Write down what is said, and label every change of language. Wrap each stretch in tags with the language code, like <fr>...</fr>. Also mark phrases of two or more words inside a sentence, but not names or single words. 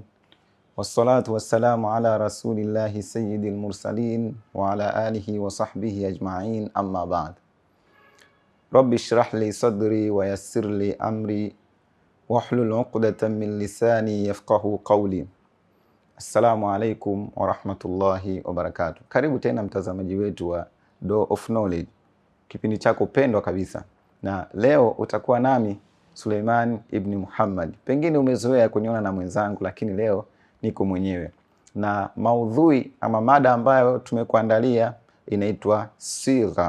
<ar>والصلاة والسلام على رسول الله سيد المرسلين وعلى آله وصحبه أجمعين أما بعد. رب اشرح لي صدري ويسر لي أمري واحلل عقدة من لساني يفقهوا قولي. السلام عليكم ورحمة الله وبركاته.</ar> <sw>Karibu tena mtazamaji wetu wa Door of Knowledge, kipindi chako pendwa kabisa. Na leo utakuwa nami Suleiman ibn Muhammad. Pengine umezoea kuniona na mwenzangu, lakini leo niko mwenyewe. Na maudhui ama mada ambayo tumekuandalia inaitwa sigha.</sw>